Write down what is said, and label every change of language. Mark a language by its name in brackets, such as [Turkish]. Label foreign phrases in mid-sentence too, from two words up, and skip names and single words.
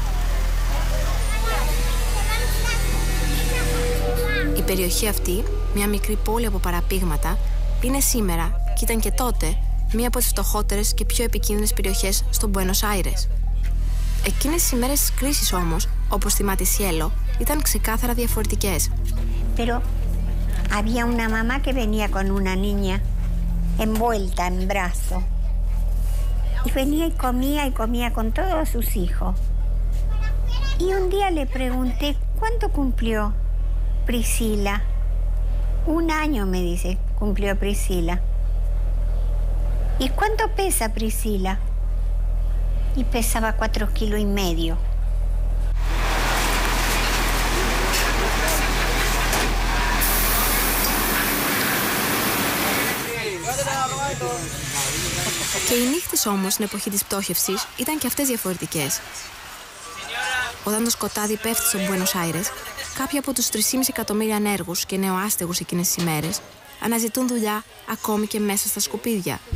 [Greek] Η περιοχή αυτή, μια μικρή πόλη από παραπήγματα, είναι σήμερα και ήταν και τότε μία από τις φτωχότερες και πιο επικίνδυνες περιοχές στο Μπουένος Άιρες. Εκείνες τις ημέρες της κρίσης όμως, όπως θυμάται η Σιέλο, ήταν ξεκάθαρα διαφορετικές. [Spanish] Pero había una mamá que venía con una niña envuelta en brazo. Y venía y comía con todos sus hijos. Y un día le pregunté, ¿cuánto cumplió Priscila? 1 año, me dice, cumplió Priscila. ¿Y cuánto pesa Priscila? Y pesaba 4,5 kilos. [Greek] Και οι νύχτες όμως στην εποχή της πτώχευσης ήταν και αυτές διαφορετικές. Όταν το σκοτάδι πέφτει στο Μπουένος Άιρες, κάποιοι από τους 3,5 εκατομμύρια ανέργους και νεοάστεγους εκείνες τις ημέρες αναζητούν δουλειά ακόμη και μέσα στα σκουπίδια.